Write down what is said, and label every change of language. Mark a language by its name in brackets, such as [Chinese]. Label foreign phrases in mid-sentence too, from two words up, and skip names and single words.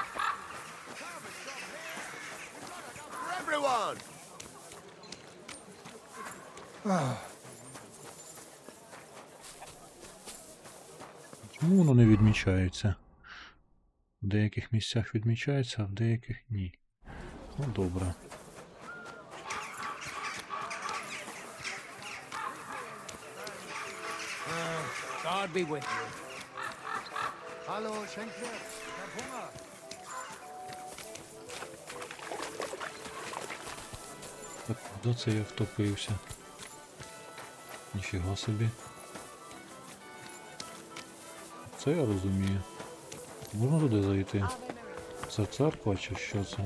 [English] Everyone. [Ukrainian] Чому воно не відмічається? В деяких місцях відмічається, а в деяких ні. Ну, добре. [English] God be with you. [German] Hallo, Schenker. Ich hab Hunger. [Ukrainian] Так, куди це я втопився? Ніфіга собі. Це я розумію. Можна туди зайти? Це церква чи що це?